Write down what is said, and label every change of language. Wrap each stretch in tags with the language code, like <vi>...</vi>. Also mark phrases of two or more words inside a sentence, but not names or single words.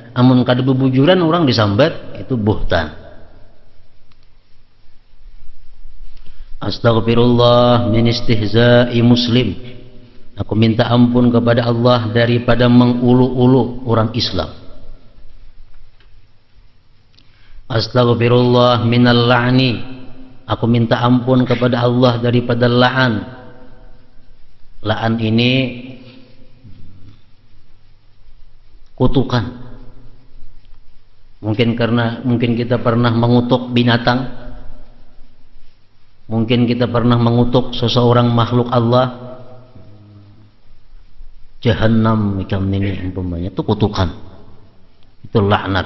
<bjn>Amun kada bebujuran orang disambat, itu buhtan.</bjn> <ar>أستغفر الله من استهزاء مسلم.</ar> <id>Aku minta ampun kepada Allah daripada mengulu-ulu orang Islam.</id> <ar>أستغفر الله من اللعن.</ar> <id>Aku minta ampun kepada Allah daripada la'an. La'an ini kutukan. Mungkin kita pernah mengutuk binatang. Mungkin kita pernah mengutuk seseorang makhluk Allah, Jahannam ikam ini umpamanya, itu kutukan, itu laknat.</id>